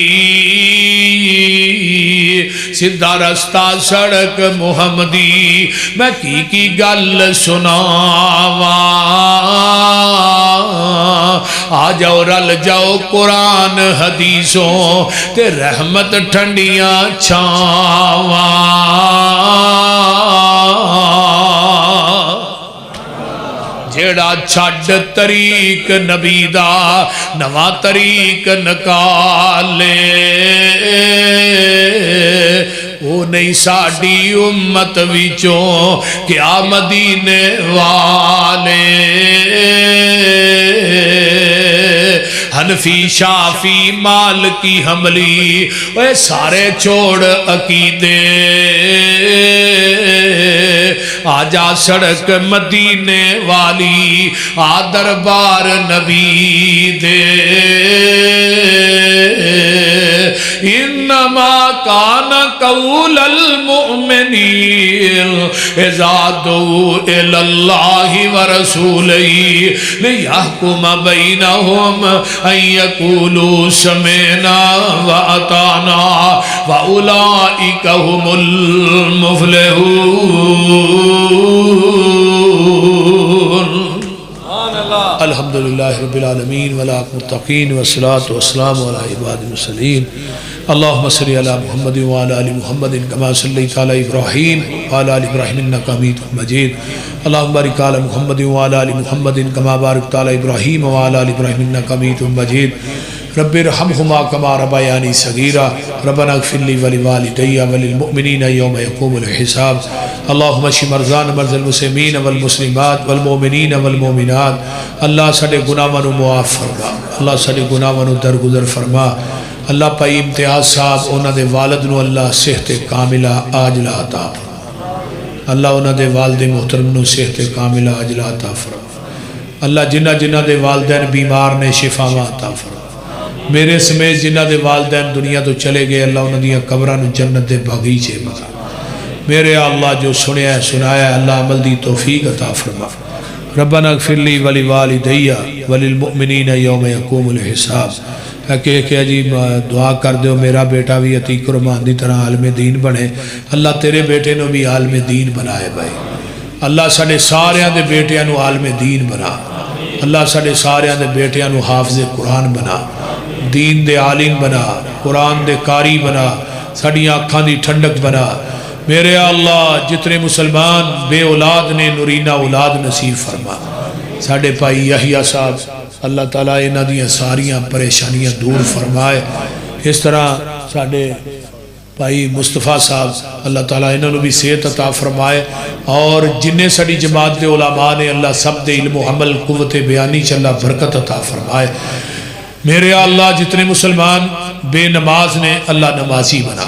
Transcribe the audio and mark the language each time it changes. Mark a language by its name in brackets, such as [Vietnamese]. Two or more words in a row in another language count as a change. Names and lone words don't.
[Punjabi] سدھا رستہ سڑک محمدی میں کی گل سناواں آ جاؤ رل جاؤ قرآن حدیثوں تے رحمت ٹھنڈیاں چھاواں جیڑا چھڈ طریق نبی دا نواں طریق نکالے وہ نہیں ساڑی امت وچوں کیا مدینے والے حنفی شافی مالکی حملی وہ سارے چھوڑ عقیدے آجا سڑک مدینے والی آ دربار نبی دے [Arabic] انما کان قول المؤمنین اذا دعوا الی اللہ ورسولہ لیحکم بینہم ان یقولوا سمعنا واطعنا واولئک هم المفلحون الحمدللہ رب العالمین والمتقین والصلاة والسلام علی عباد المرسلین اللہم صلی علی محمد وعلی آل محمد کما صلیت علی ابراہیم وعلی آل ابراہیم انک حمید مجید اللہم بارک علی محمد وعلی آل محمد کما بارکت علی ابراہیم وعلی آل ابراہیم انک حمید مجید رب ارحمہما کما ربیانی صغیرا ربنا اغفر لی ولوالدی وللمؤمنین یوم یقوم الحساب اللہم اشف مرضانا مرضى المسلمین والمسلمات والمؤمنین والمؤمنات [Punjabi] اللہ سارے گناہوں معاف فرما اللہ سارے گناہوں درگزر فرما اللہ پائی امتیاز صاحب انہاں دے والد نو اللہ صحت کاملہ عاجلہ عطا فرما اللہ انہاں دے والد محترم نو صحت کاملہ عاجلہ عطا فرما اللہ جنہ دے والدین بیمار نے شفاواں عطا فرما میرے سمیت جنہ دے والدین دنیا تو چلے گئے اللہ انہاں دیاں قبراں جنت دے باغیچے بنا میرے اللہ جو سنیا ہے سنایا ہے اللہ عمل دی توفیق عطا فرما [Arabic] ربنا اغفر لی ولوالدی وللمؤمنین یوم یقوم الحساب [Punjabi] کہ جی دعا کر دیو میرا بیٹا بھی عتیق رحمان دی طرح عالم دین بنے اللہ تیرے بیٹے نو بھی عالم دین بنائے بھائی اللہ ساڑے ساریاں دے بیٹیاں نو عالم دین بنا اللہ ساڑے ساریاں دے بیٹیاں نو حافظ قرآن بنا دین دے عالم بنا قرآن دے قاری بنا ساڑی آنکھاں دی ٹھنڈک بنا میرے اللہ جتنے مسلمان بے اولاد نے نورینہ اولاد نصیب فرما ساڑے پائی یحییٰ صاحب اللہ تعالیٰ انہاں دیاں ساریاں پریشانیاں دور فرمائے اس طرح ساڑے بھائی مصطفیٰ صاحب اللہ تعالیٰ انہوں نے بھی صحت عطا فرمائے، اور جنہیں سڑی جماعت دے علماء نے اللہ سب دے علم و عمل قوت بیانی چ اللہ برکت عطا فرمائے۔ میرے اللہ جتنے مسلمان بے نماز نے اللہ نمازی بنا۔